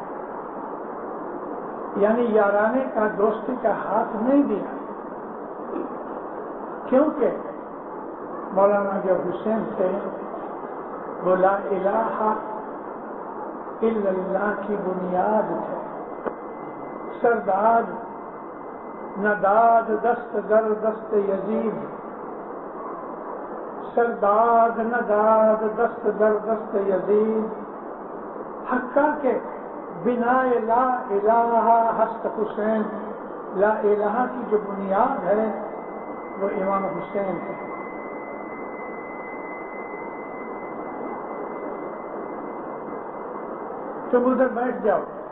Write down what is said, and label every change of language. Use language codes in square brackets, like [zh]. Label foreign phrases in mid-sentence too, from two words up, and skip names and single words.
[ur] یعنی یارانے کا دوستی کا ہاتھ نہیں دیا. کیونکہ مولانا جو حسین تھے وہ [ar] لا الہ الا اللہ [ur] کی بنیاد تھے. [fa] سرداد نہ داد دست در دست یزید، سرداد نہ داد دست در دست یزید، حقا کے بنا لا الہ ہست حسین. [ar] لا الہ [ur] کی جو بنیاد ہے وہ امام حسین ہے. تم ادھر بیٹھ جاؤ.